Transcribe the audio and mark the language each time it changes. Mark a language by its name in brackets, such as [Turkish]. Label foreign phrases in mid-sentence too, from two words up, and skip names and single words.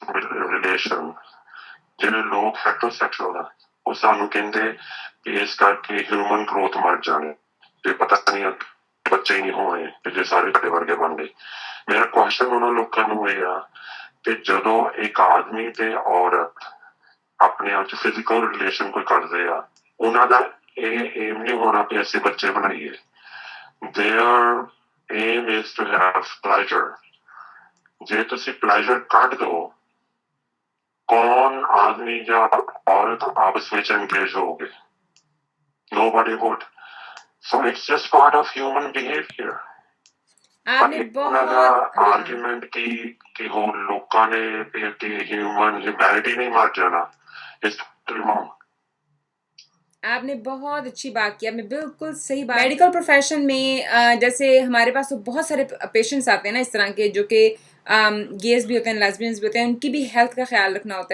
[Punjabi] ਰਿਲੇਸ਼ਨ ਜਿਹੜੇ ਲੋਕ ਹੈਟਰੋਸੈਕਸ਼ੁਅਲ ਆ ਉਹ ਸਾਨੂੰ ਕਹਿੰਦੇ ਕਿ ਇਸ ਕਰਕੇ [English] human growth [Punjabi] ਮਰ ਜਾਣੇ ਤੇ ਪਤਾ ਨਹੀਂ ਬੱਚੇ ਹੀ ਨਹੀਂ ਹੋਣੇ ਤੇ ਜੇ ਸਾਰੇ ਤੁਹਾਡੇ ਵਰਗੇ ਬਣ ਗਏ। ਮੇਰਾ ਕੁਐਸਚਨ ਉਹਨਾਂ ਲੋਕਾਂ ਨੂੰ ਇਹ ਆ ਕਿ ਜਦੋਂ ਇੱਕ ਆਦਮੀ ਤੇ ਔਰਤ ਆਪਣੇ ਆਪ ਚ [English] physical relation [Punjabi] ਕੋਈ ਕਰਦੇ ਆ ਉਹਨਾਂ ਦਾ ਇਹ ਏਮ ਨਹੀਂ ਹੋਣਾ ਕਿ ਅਸੀਂ ਬੱਚੇ ਬਣਾਈਏ। [English] Their aim is to have pleasure। [Punjabi] ਜੇ ਤੁਸੀਂ pleasure ਕੱਢ ਦੋ [Hindi] कौन आदमी या औरत आपस में engage होगे? [English] Nobody would। So it's just part of human behavior। [Hindi] आपने बहुत आर्ग्यूमेंट की हो लोगों ने कि [English] human humanity [Hindi] नहीं मर जाना [English] is wrong. [Hindi] आपने बहुत अच्छी बात की, आपने बिल्कुल सही बात। [English] medical profession [Hindi] में जैसे हमारे पास तो बहुत सारे पेशेंट्स आते हैं ना इस तरह के जो कि गेज भी होते हैं, लेस्बियंस भी होते हैं, उनकी भी हेल्थ का ख्याल रखना होता है।